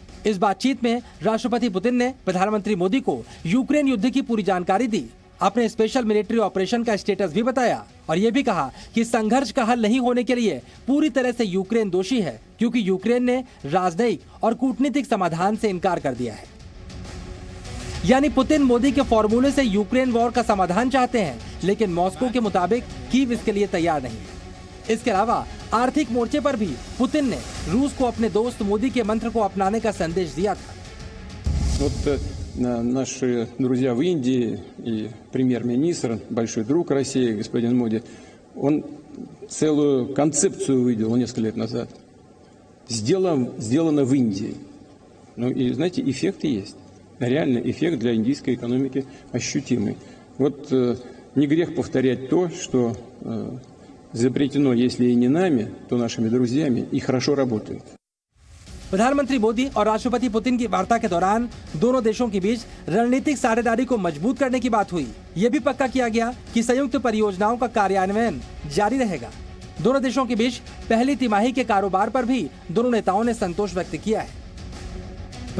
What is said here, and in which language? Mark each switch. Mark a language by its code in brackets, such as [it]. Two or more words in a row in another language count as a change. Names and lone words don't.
[hi] इस बातचीत में राष्ट्रपति पुतिन ने प्रधानमंत्री मोदी को यूक्रेन युद्ध की पूरी जानकारी दी, अपने [en] special military operation [hi] का स्टेटस भी बताया और ये भी कहा कि संघर्ष का हल नहीं होने के लिए पूरी तरह से यूक्रेन दोषी है क्योंकि यूक्रेन ने राजनयिक और कूटनीतिक समाधान से इनकार कर दिया है। यानी पुतिन मोदी के फॉर्मूले से यूक्रेन वॉर का समाधान चाहते हैं, लेकिन मॉस्को के मुताबिक कीव इसके लिए तैयार नहीं है। इसके अलावा आर्थिक मोर्चे पर भी पुतिन ने रूस को अपने दोस्त मोदी के मंत्र को अपनाने का संदेश दिया था। [ru] Наши друзья в Индии и премьер-министр, большой друг России, господин Моди, он целую концепцию выделил несколько лет назад. Сделано в Индии. Ну и, знаете, эффекты есть. Реальный эффект для индийской экономики ощутимый. Вот не грех повторять то, что изобретено, если и не нами, то нашими друзьями, и хорошо работает. [hi] प्रधानमंत्री मोदी और राष्ट्रपति पुतिन की वार्ता के दौरान दोनों देशों के बीच रणनीतिक साझेदारी को मजबूत करने की बात हुई। ये भी पक्का किया गया कि संयुक्त परियोजनाओं का कार्यान्वयन जारी रहेगा। दोनों देशों के बीच पहली तिमाही के कारोबार पर भी दोनों नेताओं ने संतोष व्यक्त किया है।